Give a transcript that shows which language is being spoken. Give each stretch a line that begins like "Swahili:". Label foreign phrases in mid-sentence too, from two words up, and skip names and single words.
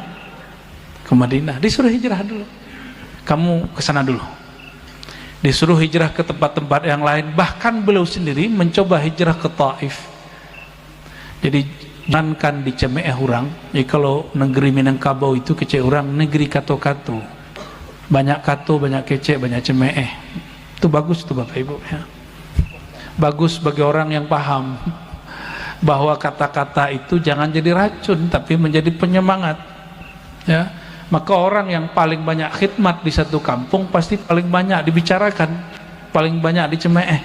Indonesian: Ke Madinah. Disuruh hijrah dulu. Kamu ke sana dulu. Disuruh hijrah ke tempat-tempat yang lain. Bahkan beliau sendiri mencoba hijrah ke Taif. Jadi jangankan di Cemeeh orang. Jadi kalau negeri Minangkabau itu kece orang, negeri kato-kato.
Minangkabau: Banyak kato, banyak kece, banyak Cemeeh.
Indonesian: Itu bagus tuh Bapak Ibu ya. Bagus bagi orang yang paham bahwa kata-kata itu jangan jadi racun tapi menjadi penyemangat ya. Maka orang yang paling banyak khidmat di satu kampung pasti paling banyak dibicarakan, paling banyak di Cemeeh.